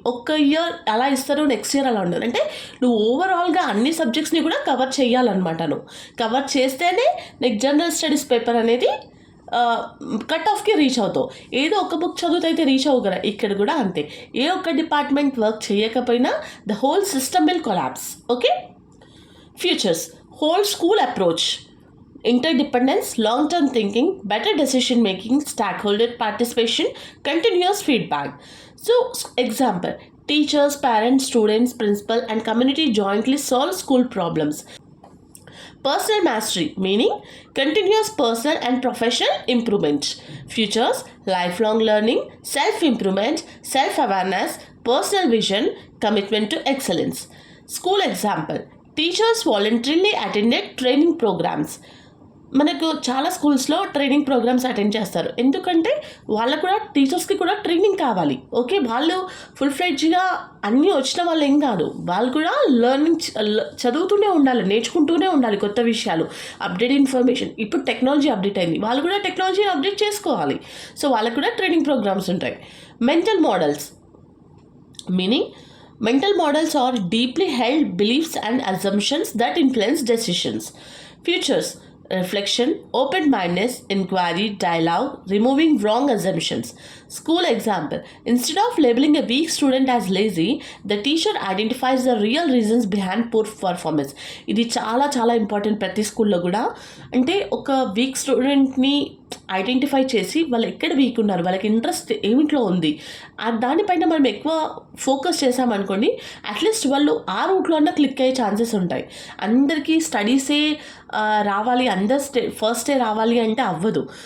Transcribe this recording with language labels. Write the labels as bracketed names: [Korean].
[Telugu] ఒక్క ఇయర్ అలా ఇస్తారు, నెక్స్ట్ ఇయర్ అలా ఉండదు. అంటే నువ్వు ఓవరాల్గా అన్ని సబ్జెక్ట్స్ని కూడా కవర్ చేయాలన్నమాట. నువ్వు కవర్ చేస్తేనే నీకు జనరల్ స్టడీస్ పేపర్ అనేది కట్ ఆఫ్కి రీచ్ అవుతావు. ఏదో ఒక బుక్ చదువుతూ అయితే రీచ్ అవ్వు కదా, ఇక్కడ కూడా అంతే. ఏ ఒక్క డిపార్ట్మెంట్ వర్క్ చేయకపోయినా [English] The whole system will collapse. Okay, futures, whole school approach, interdependence, long-term thinking, better decision making, stakeholder participation, continuous feedback. So, example, teachers, parents, students, principal and community jointly solve school problems. Personal mastery, meaning continuous personal and professional improvement. Futures, lifelong learning, self-improvement, self-awareness, personal vision, commitment to excellence. School example, teachers voluntarily attended training programs. [Telugu] మనకు చాలా స్కూల్స్లో training programmes attend చేస్తారు. ఎందుకంటే వాళ్ళకు కూడా, టీచర్స్కి కూడా training కావాలి. ఓకే, వాళ్ళు ఫుల్ ఫ్లెడ్జ్గా అన్నీ వచ్చిన వాళ్ళు ఏం కాదు, వాళ్ళు కూడా లెర్నింగ్ చదువుతూనే ఉండాలి, నేర్చుకుంటూనే ఉండాలి కొత్త విషయాలు, అప్డేట్ ఇన్ఫర్మేషన్. ఇప్పుడు టెక్నాలజీ అప్డేట్ అయింది, వాళ్ళు కూడా టెక్నాలజీని అప్డేట్ చేసుకోవాలి. సో వాళ్ళకు కూడా ట్రైనింగ్ ప్రోగ్రామ్స్ ఉంటాయి. Mental models, [English] meaning mental models are deeply held beliefs and assumptions that influence decisions. Futures, reflection, open-mindedness, inquiry, dialogue, removing wrong assumptions. School example, instead of labeling a weak student as lazy, the teacher identifies the real reasons behind poor performance. [Telugu] ఇది చాలా చాలా important ప్రతి స్కూల్లో కూడా. అంటే ఒక week స్టూడెంట్ని identify చేసి వాళ్ళు ఎక్కడ వీక్ ఉన్నారు, వాళ్ళకి ఇంట్రెస్ట్ ఏమిట్లో ఉంది, దానిపైన మనం ఎక్కువ ఫోకస్ చేసామనుకోండి, అట్లీస్ట్ వాళ్ళు ఆ రూట్లో అన్న క్లిక్ అయ్యే ఛాన్సెస్ ఉంటాయి. అందరికీ స్టడీసే రావాలి, అందరు ఫస్ట్ డే రావాలి అంటే అవ్వదు.